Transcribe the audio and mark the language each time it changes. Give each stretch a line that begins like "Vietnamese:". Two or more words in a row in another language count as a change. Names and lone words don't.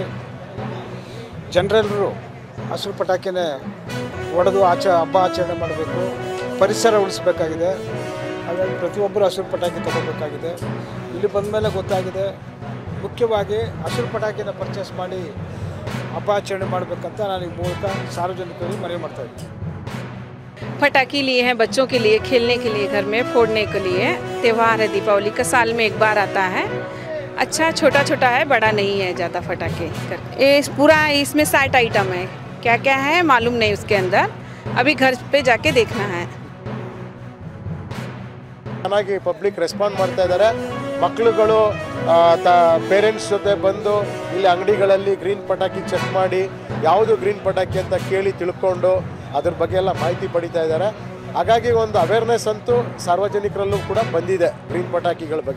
Kannada: ಜನರೆಲ್ಲರೂ ಹಸಿರು ಪಟಾಕಿನೇ ಹೊಡೆದು ಹಬ್ಬ ಆಚರಣೆ ಮಾಡಬೇಕು, ಪರಿಸರ ಉಳಿಸಬೇಕಾಗಿದೆ. ಹಾಗಾಗಿ ಪ್ರತಿಯೊಬ್ಬರು ಹಸಿರು ಪಟಾಕಿ ತಗೋಬೇಕಾಗಿದೆ. ಇಲ್ಲಿ ಬಂದ ಮೇಲೆ ಗೊತ್ತಾಗಿದೆ, ಮುಖ್ಯವಾಗಿ ಹಸಿರು ಪಟಾಕಿನ ಪರ್ಚೇಸ್ ಮಾಡಿ ಹಬ್ಬ ಆಚರಣೆ ಮಾಡಬೇಕಂತ ನಾನು ಈ ಮೂಲಕ ಸಾರ್ವಜನಿಕರಿಗೆ ಮನವಿ ಮಾಡ್ತಾಯಿದ್ದೀನಿ.
Hindi: पटाखे लिए हैं बच्चों के लिए, खेलने के लिए, घर में फोड़ने के लिए। त्यौहार है दीपावली का, साल में एक बार आता है। अच्छा छोटा छोटा है, बड़ा नहीं है ज़्यादा पटाखे करके। ये पूरा इसमें 60 आइटम है, क्या क्या है मालूम नहीं उसके अंदर, अभी घर पे जाके देखना है।
Kannada: ಚೆನ್ನಾಗಿ
English: public respond
Kannada: ಮಾಡ್ತಾ ಇದ್ದಾರೆ. ಮಕ್ಕಳುಗಳು ಪೇರೆಂಟ್ಸ್ ಜೊತೆ ಬಂದು ಇಲ್ಲಿ ಅಂಗಡಿಗಳಲ್ಲಿ ಗ್ರೀನ್ ಪಟಾಕಿ ಚೆಕ್ ಮಾಡಿ ಯಾವುದು ಗ್ರೀನ್ ಪಟಾಕಿ ಅಂತ ಕೇಳಿ ತಿಳ್ಕೊಂಡು ಅದ್ರ ಬಗ್ಗೆ ಎಲ್ಲ ಮಾಹಿತಿ ಪಡಿತಾ ಇದ್ದಾರೆ. ಹಾಗಾಗಿ ಒಂದು ಅವೇರ್ನೆಸ್ ಅಂತೂ ಸಾರ್ವಜನಿಕರಲ್ಲೂ ಕೂಡ ಬಂದಿದೆ ಗ್ರೀನ್ ಪಟಾಕಿಗಳ ಬಗ್ಗೆ.